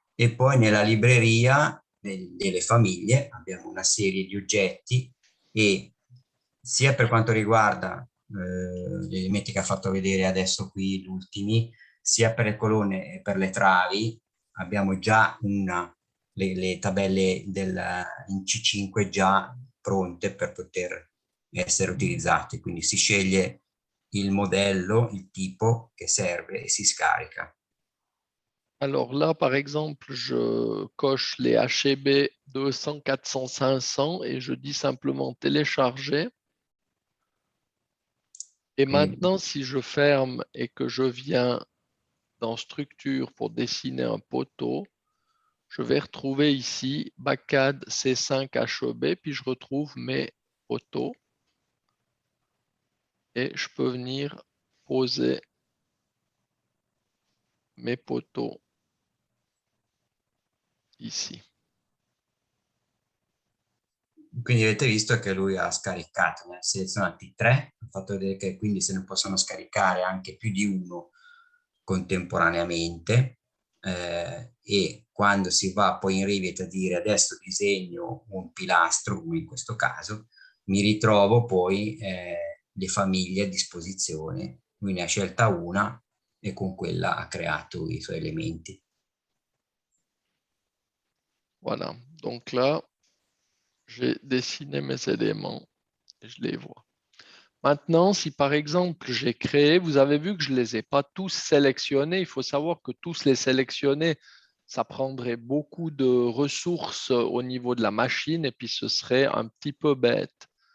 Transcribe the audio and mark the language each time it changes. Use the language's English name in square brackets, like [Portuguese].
[Italian] E poi nella libreria delle famiglie abbiamo una serie di oggetti e sia per quanto riguarda gli elementi che ha fatto vedere adesso qui, gli ultimi, sia per le colonne e per le travi abbiamo già le tabelle in C5 già pronte per poter essere utilizzate. Quindi si sceglie il modello, il tipo che serve e si scarica. [French] Alors là, par exemple, je coche les HB 200, 400, 500 et je dis simplement télécharger. Et [Italian] Quindi, [French] maintenant, si je ferme et que je viens dans structure pour dessiner un poteau, je vais retrouver ici BACAD C5 HEB, puis je retrouve mes poteaux et je peux venir poser mes poteaux ici. [Italian] quindi avete visto che lui ha scaricato, ne ha selezionati 3, ha fatto vedere che quindi se ne possono scaricare anche più di uno contemporaneamente e quando si va poi in Revit a dire adesso disegno un pilastro, come in questo caso, mi ritrovo poi le famiglie a disposizione. Lui ne ha scelta una e con quella ha creato i suoi elementi. [French] Voilà, donc là, j'ai dessiné mes éléments et je les vois. Maintenant, si par exemple j'ai créé, vous avez vu que je ne les ai pas tous sélectionnés. Il faut savoir que tous les sélectionner, ça prendrait beaucoup de ressources au niveau de la machine et puis ce serait un petit peu bête.